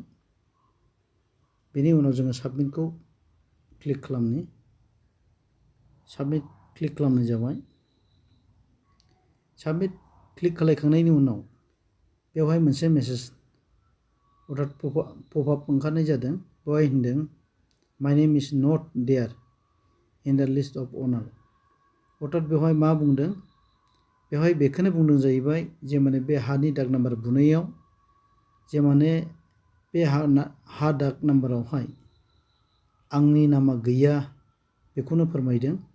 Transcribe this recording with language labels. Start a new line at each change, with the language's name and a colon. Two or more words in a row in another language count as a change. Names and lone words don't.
Bodo: बेनि उनाव जोङो साबमिटखौ क्लिक खालामनि। साबमिट क्लिक खालामनाय जाबाय। साबमिट क्लिक खालामखांनायनि उनाव बेवहाय मोनसे मेसेज अर्थात पपआप ओंखारनाय जादों।
English: बेवहाय होनदों my name is not there in the list of honour.
Bodo: अर्थात बेवहाय मा बुंदों? बेवहाय बेखौनो बुंदों जाहैबाय जे माने बे हानि दाग नाम्बार बुनायाव जे माने बे हा दाग नाम्बारावहाय आंनि नामा गैया बेखौनो फोरमायदों।